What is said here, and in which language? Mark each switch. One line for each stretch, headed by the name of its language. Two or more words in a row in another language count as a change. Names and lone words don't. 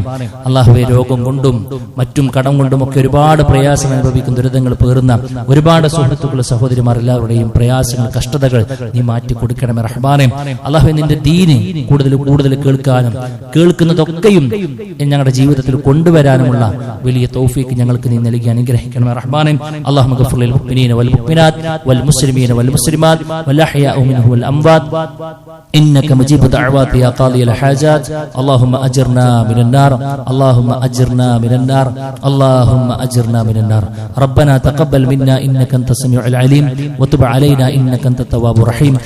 Malayalam: അള്ളാഹുവേ, രോഗം കൊണ്ടും മറ്റും കടം കൊണ്ടും ഒക്കെ ഒരുപാട് പ്രയാസങ്ങൾ അനുഭവിക്കുന്ന, ദുരിതങ്ങൾ പേറുന്ന ഒരുപാട് സുഹൃത്തുക്കൾ, സഹോദരിമാർ എല്ലാവരുടെയും പ്രയാസങ്ങൾ, കഷ്ടതകൾ നീ മാറ്റി കൊടുക്കണമേ റഹ്മാനെ. അള്ളാഹുവേ, നിന്റെ ദീന് കൂടുതൽ കൂടുതൽ കേൾക്കാനും കേൾക്കുന്നതൊക്കെയും ഞങ്ങളുടെ ജീവിതത്തിൽ കൊണ്ടുവരാനുമുള്ള വലിയ തൗഫീക്ക് ഞങ്ങൾക്ക് നീ നൽകി അനുഗ്രഹിക്കണമേ റഹ്മാനെ.
Arabic: اللهم اغفر للمؤمنين والمؤمنات والمسلمين والمسلمات والأحياء منهم والأموات إنك مجيب دعوات يا قاضي الحاجات. اللهم أجرنا من النار، اللهم أجرنا من النار، اللهم أجرنا من النار. ربنا تقبل منا إنك أنت السميع العليم وتب علينا إنك أنت التواب الرحيم.